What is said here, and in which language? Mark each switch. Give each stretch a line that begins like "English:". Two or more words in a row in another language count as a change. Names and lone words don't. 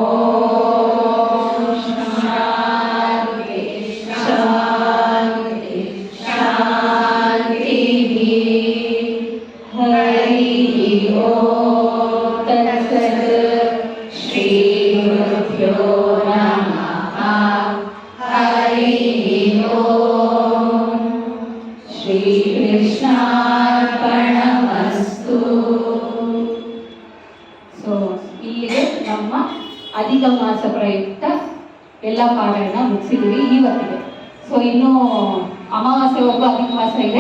Sanskrit: शान्ति शान्ति शान्तिः हरिः ॐ तत्सत् श्रीगुरुभ्यो नमः हरिः ॐ ಶ್ರೀಕೃಷ್ಣಾರ್ಪಣಮಸ್ತು.
Kannada: ಸೊ ಇಲ್ಲಿಗೆ ನಮ್ಮ ಅಧಿಕ ಮಾಸ ಪ್ರಯುಕ್ತ ಎಲ್ಲ ಪಾರಾಯಣ ಮುಗಿಸಿದ್ವಿ ಇವತ್ತಿಗೆ. ಸೊ ಇನ್ನು ಅಮಾವಾಸ್ಯೆವರೆಗೂ ಅಧಿಕ ಮಾಸ ಇದೆ.